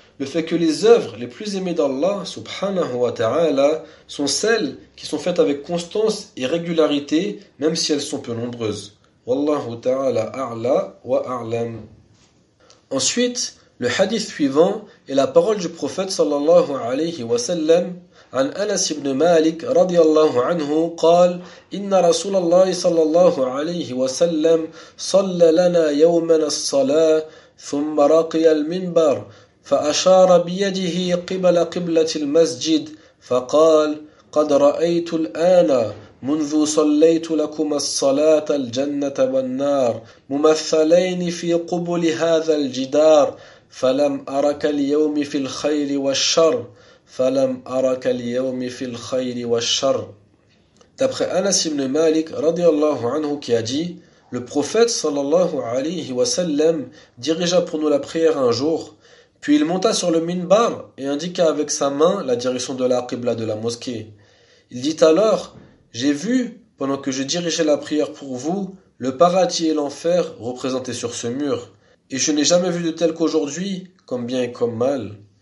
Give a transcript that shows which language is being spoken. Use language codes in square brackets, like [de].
[fr] le fait que les œuvres les plus aimées d'Allah, subhanahu wa ta'ala, sont celles qui sont faites avec constance et régularité, même si elles sont peu nombreuses. [ar] Wallahu ta'ala a'la wa a'lam. [fr] Ensuite, le hadith suivant est la parole du prophète sallallahu alayhi wa sallam. [ar] عن أنس بن مالك رضي الله عنه قال إن رسول الله صلى الله عليه وسلم صلى لنا يوما الصلاة ثم رقي المنبر فأشار بيده قبل قبلة المسجد فقال قد رأيت الآن منذ صليت لكم الصلاة الجنة والنار ممثلين في قبل هذا الجدار فلم أرك اليوم في الخير والشر فَلَمْ أَرَكَ الْيَوْمِ فِي الْخَيْرِ وَالشَّرِّ. [fr] D'après Anas ibn Malik, radiallahu anhu, qui a dit, le prophète, sallallahu alayhi wa sallam, dirigea pour nous la prière un jour, puis il monta sur le minbar et indiqua avec sa main la direction de la qibla de la mosquée. Il dit alors, j'ai vu, pendant que je dirigeais la prière pour vous, le paradis et l'enfer représentés sur ce mur, et je n'ai jamais vu de tel qu'aujourd'hui, comme bien et comme mal.